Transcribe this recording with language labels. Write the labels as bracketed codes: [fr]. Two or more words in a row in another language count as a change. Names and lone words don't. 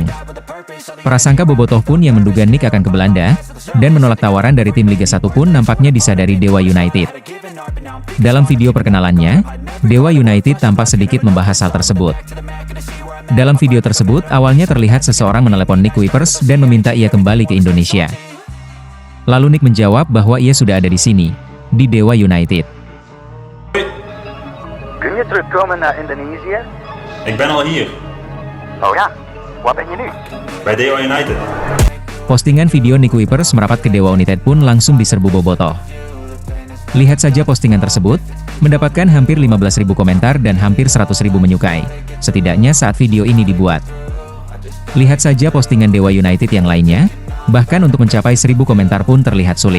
[id] Prasangka bobotoh pun yang menduga Nick akan ke Belanda, dan menolak tawaran dari tim Liga 1 pun nampaknya disadari Dewa United. Dalam video perkenalannya, Dewa United tampak sedikit membahas hal tersebut. Dalam video tersebut, awalnya terlihat seseorang menelepon Nick Kuipers dan meminta ia kembali ke Indonesia. Lalu Nick menjawab bahwa ia sudah ada di sini, di Dewa United. [nl] Kun je terugkomen naar Indonesië? Ik ben al hier, Oh ja, waar ben je nu? bij Dewa United. [id] Postingan video Nick Kuipers merapat ke Dewa United pun langsung diserbu bobotoh. Lihat saja postingan tersebut, mendapatkan hampir 15.000 komentar dan hampir 100.000 menyukai, setidaknya saat video ini dibuat. Lihat saja postingan Dewa United yang lainnya, bahkan untuk mencapai 1.000 komentar pun terlihat sulit.